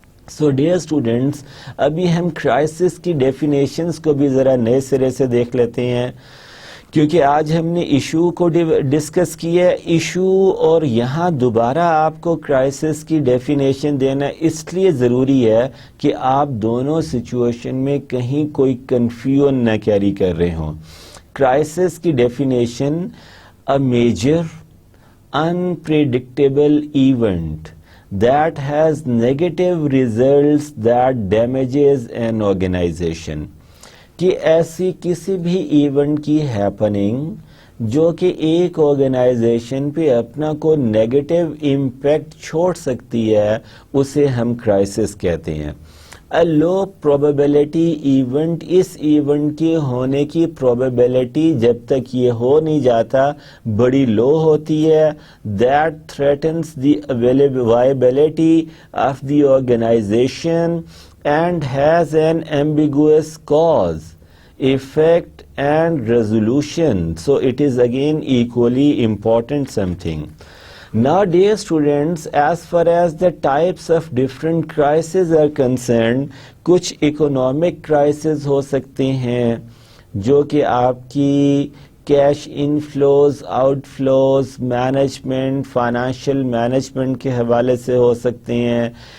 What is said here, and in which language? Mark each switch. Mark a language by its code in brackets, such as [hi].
[ur] So dear students, ابھی ہم crisis کی ڈیفینیشنز کو بھی ذرا نئے سرے سے دیکھ لیتے ہیں, کیونکہ آج ہم نے ایشو کو ڈسکس کیا ہے. ایشو اور یہاں دوبارہ آپ کو کرائسس کی ڈیفینیشن دینا اس لیے ضروری ہے کہ آپ دونوں سچویشن میں کہیں کوئی کنفیوژن نہ کیری کر رہے ہوں. کرائسس کی definition: [en] a major unpredictable event that has negative results that damages an organization. [ur] کہ ایسی کسی بھی ایونٹ کی ہیپننگ جو کہ ایک آرگنائزیشن پہ اپنا کو نیگیٹو امپیکٹ چھوڑ سکتی ہے, اسے ہم کرائسس کہتے ہیں. [en] A low probability event, [ur] اس event کے ہونے کی probability جب تک یہ ہو نہیں جاتا بڑی لو ہوتی ہے. [en] That threatens the viability of the organization and has an ambiguous cause, effect and resolution. So it is again equally important something. Now dear students, as far as the types of different crises are concerned, [ur] کچھ economic crises ہو سکتے ہیں جو کہ آپ کی cash inflows, out flows, management, financial management کے حوالے سے ہو سکتے ہیں.